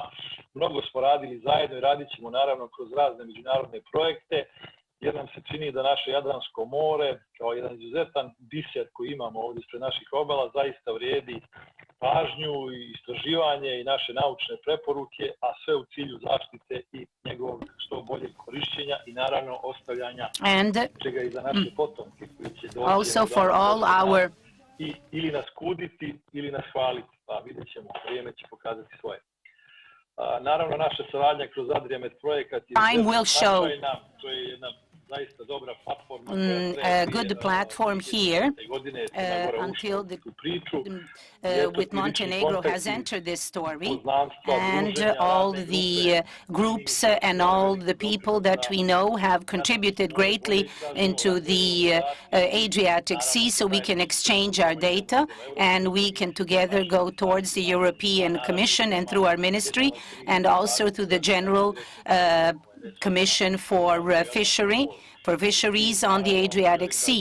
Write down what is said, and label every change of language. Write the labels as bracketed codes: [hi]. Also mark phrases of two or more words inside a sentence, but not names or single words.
[sr] Mnogo smo radili zajedno i radit ćemo naravno kroz razne međunarodne projekte, jer nam se čini da naše Jadransko more, kao jedan izuzetan biser koji imamo ovdje ispred naših obala, zaista vrijedi pažnju i istraživanje i naše naučne preporuke, a sve u cilju zaštite i njegovog što boljeg korišćenja i naravno ostavljanja čega i za naše potomke koji će doći [en] also for all our [sr] ili nas kuditi ili nas hvaliti, pa vidjet ćemo, vrijeme će pokazati svoje. Naravno, naša saradnja kroz Adriamet projekat je značajna, to je jedna zaista dobra platforma. [en] A good platform here until with Montenegro has entered this story, and all the groups and all the people that we know have contributed greatly into the Adriatic Sea, so we can exchange our data and we can together go towards the European Commission and through our ministry and also through the General Commission for Fisheries on the Adriatic Sea.